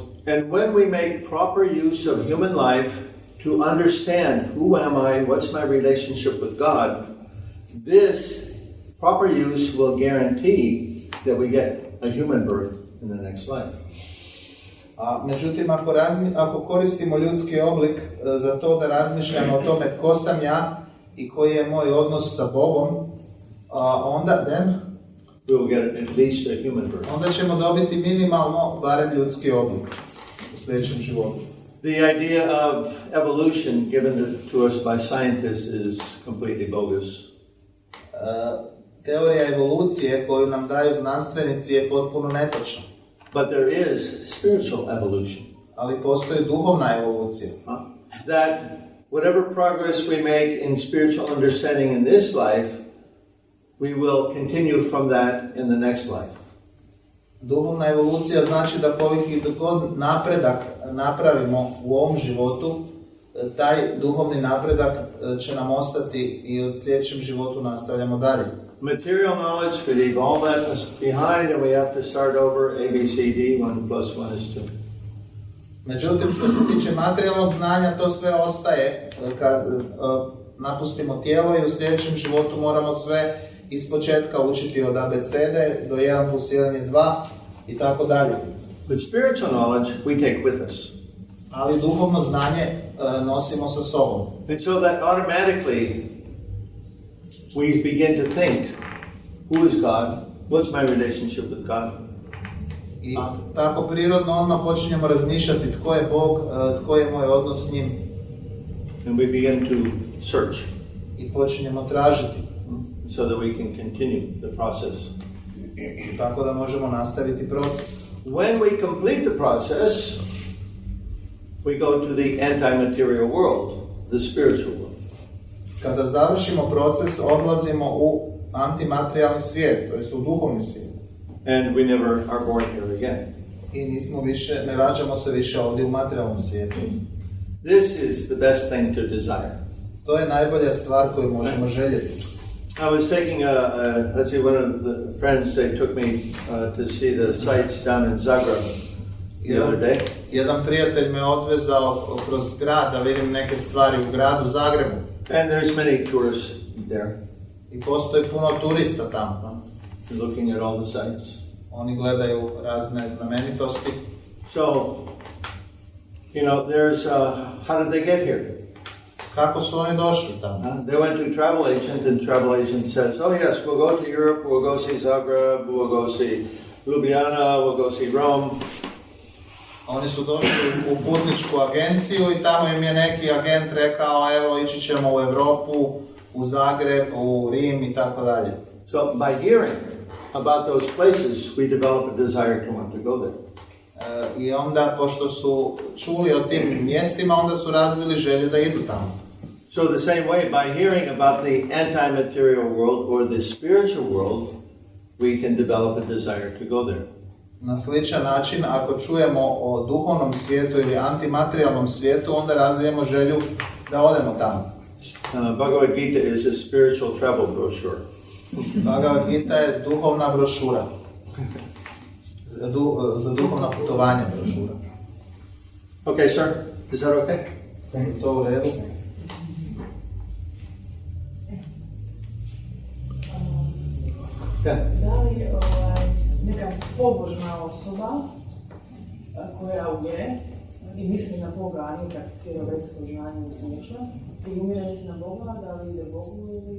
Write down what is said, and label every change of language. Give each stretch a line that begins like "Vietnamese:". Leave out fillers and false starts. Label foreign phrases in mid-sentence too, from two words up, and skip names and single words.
English: And when we make proper use of human life to understand who am I, what's my relationship with God, this proper use will guarantee that we get a human birth in the next life.
Croatian: Međutim, ako koristimo ljudski oblik za to da razmišljamo o tome tko sam ja i koji je moj odnos sa Bogom, onda
English: We will get at least a human birth.
Croatian: onda ćemo dobiti minimalno barem ljudski oblik u sljedećem životu.
English: The idea of evolution given to us by scientists is completely bogus.
Croatian: Teorija evolucije koju nam daju znanstvenici je potpuno netočna.
English: But there is spiritual evolution.
Croatian: Ali postoji duhovna evolucija.
English: That whatever progress we make in spiritual understanding in this life, we will continue from that in the next life.
Croatian: Duhovna evolucija znači da koliki god napredak napravimo u ovom životu, taj duhovni napredak će nam ostati i u sljedećem životu nastavljamo dalje.
English: Material knowledge, we leave all that behind and we have to start over, A, B, C, D, 1 plus 1 is 2.
Croatian: Međutim, što se tiče materijalnog znanja, to sve ostaje kad napustimo tijelo i u sljedećem životu moramo sve ispočetka učiti od abecede do 1 plus 1 je 2 i tako dalje.
English: But spiritual knowledge we take with us.
Croatian: Ali duhovno znanje nosimo sa sobom.
English: And so that automatically we begin to think, who is God? What's my relationship with God?
Croatian: I tako prirodno odmah počinjemo razmišljati tko je Bog, tko je moj odnos s njim.
English: And we begin to search.
Croatian: I počinjemo tražiti.
English: So that we can continue the process.
Croatian: Tako da možemo nastaviti proces.
English: When we complete the process, we go to the anti-material world, the spiritual world.
Croatian: Kada završimo proces, odlazimo u antimaterijalni svijet, to jest u duhovni svijet.
English: And we never are born here again.
Croatian: I ne rađamo se više ovdje u materijalnom svijetu.
English: This is the best thing to desire.
Croatian: To je najbolja stvar koju možemo željeti.
English: I was taking one of the friends, they took me to see the sites down in Zagreb the other day.
Croatian: Jedan prijatelj me odvezao kroz grad da vidim neke stvari u gradu Zagrebu.
English: And there's many tourists there.
Croatian: I postoji puno turista tamo.
English: Looking at all the sites.
Croatian: Oni gledaju razne znamenitosti.
English: So, there's, how did they get here?
Croatian: Kako su oni došli tamo?
English: They went to a travel agent, and the travel agent says, oh yes, we'll go to Europe, we'll go see Zagreb, we'll go see Ljubljana, we'll go see Rome.
Croatian: Oni su došli u putničku agenciju i tamo im je neki agent rekao, evo, ići ćemo u Europu, u Zagreb, u Rim i tako dalje.
English: So by hearing about those places, we develop a desire to want to go there.
Croatian: I onda, pošto su čuli o tim mjestima, onda su razvili želju da idu tamo.
English: So the same way, by hearing about the anti-material world or the spiritual world, we can develop a desire to go there.
Croatian: Na sličan način, ako čujemo o duhovnom svijetu ili antimaterijalnom svijetu, onda razvijemo želju da odemo tamo.
English: Bhagavad Gita is a spiritual travel brochure.
Croatian: Bhagavad Gita je duhovna brošura. Za duhovna putovanja brošura.
English: Okay, sir. Is that okay?
Croatian: To u redu.
English: Yeah.
Croatian: Da li neka pobožna osoba koja umire i misli na Boga, a nije prakticira vedsko znanje i slično, i umire misli na Boga, da li ide Bogu ili...